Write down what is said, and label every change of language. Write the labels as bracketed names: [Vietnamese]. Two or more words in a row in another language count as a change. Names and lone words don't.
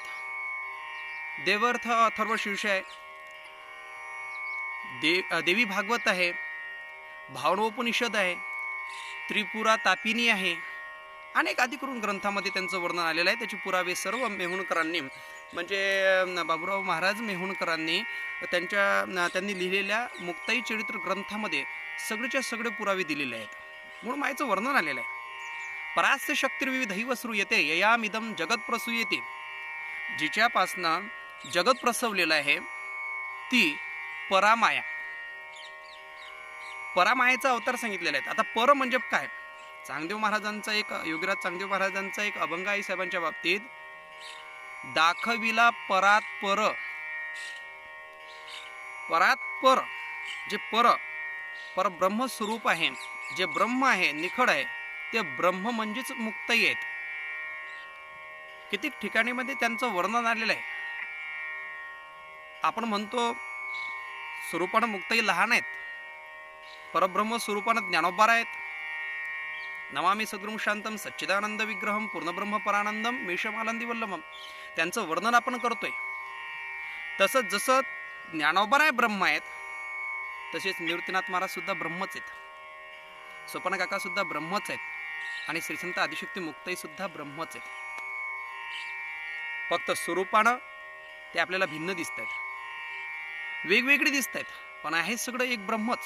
[Marathi] देवर्थ अथर्व शीर्षय, देवी भागवत आहे, भावनोपनिषद आहे, त्रिपुरा तापिनी आहे, अनेक आदी करून ग्रंथामध्ये त्यांचं वर्णन आलेलं आहे। त्याचे पुरावे सर्व मेहुणकरांनी म्हणजे बाबुराव महाराज मेहुणकरांनी त्यांनी लिहिलेल्या मुक्ताई चरित्र ग्रंथामध्ये सगळेच्या सगळे पुरावे दिलेले आहेत। मूळ मायेचं वर्णन आलेलं आहे। [Sanskrit] परास्य शक्तिर्विविधैव श्रूयते ययामिदं जगत प्रसूयते, [Marathi] जिच्यापासनं जगत प्रसवलेलं आहे ती परामाया, परामायेचा अवतार सांगितलेला आहे. आता पर म्हणजे काय? चांगदेव महाराजांचा एक, योगीराज चांगदेव महाराजांचा एक अभंग आहे साहेबांच्या बाबतीत, दाखविला परात पर. परात पर, जे परब्रह्म स्वरूप आहे, जे ब्रह्म आहे, निखळ आहे, ते ब्रह्म म्हणजेच मुक्ताई आहेत. किती ठिकाणी मध्ये त्यांचं वर्णन आलेलं आहे. आपण म्हणतो स्वरूपानं मुक्ताई लहान आहेत, परब्रह्म स्वरूपानं ज्ञानोबार आहेत. [Sanskrit] नमामि सद्गुरुं शांतम सच्चिदानंद विग्रहम पूर्णब्रह्म परानंदम मेषमालंदी वल्लभम. [Marathi] त्यांचं वर्णन आपण करतोय. तसंच जसं ज्ञानोबाराय ब्रह्म आहेत, तसेच निवृत्तीनाथ महाराज सुद्धा ब्रह्मच आहेत, सोपान काका सुद्धा ब्रह्मच आहेत, आणि श्रीसंत आदिशक्ती मुक्ताई सुद्धा ब्रह्मच आहेत. फक्त स्वरूपानं ते आपल्याला भिन्न दिसत आहेत, वेगवेगळे दिसत आहेत, पण आहे सगळं एक ब्रह्मच.